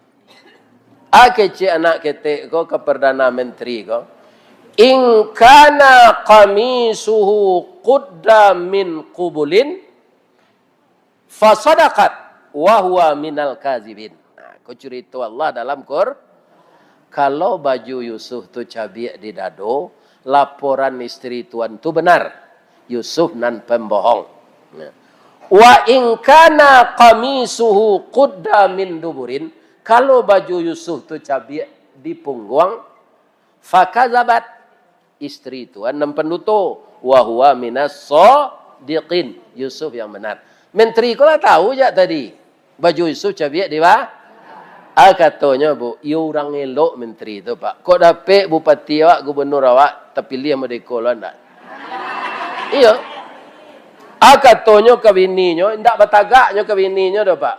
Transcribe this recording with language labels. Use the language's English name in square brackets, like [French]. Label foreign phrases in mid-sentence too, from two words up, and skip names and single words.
[Minangkabau] Kecek anak ketek ko ke Perdana Menteri ko. [Arabic] إن كان قميصه قد من قبل فصدقت وهو من الكاذبين. [Minangkabau] Ko cerita Allah dalam kalau baju Yusuf tu cabiak di dado, laporan istri tuan tu benar. Yusuf nan pembohong. [Arabic] وإن كان قميصه قد من دبر, [Minangkabau] kalau baju Yusuf tu cabiak di punggung, fakazabat, istri tuan nan penduto, [Arabic] وهو من الصادقين, [Minangkabau] Yusuf yang benar. Menteri ko lah tahu je tadi baju Yusuf cabiak di bawah. Katanya bu, ia orang elok menteri tu pak. Kok dapat bupati awak, gubernur awak, terpilih sama deko lah ndak? Iya. Katanya ke bininya, ndak batagaknya ke bininya dah pak.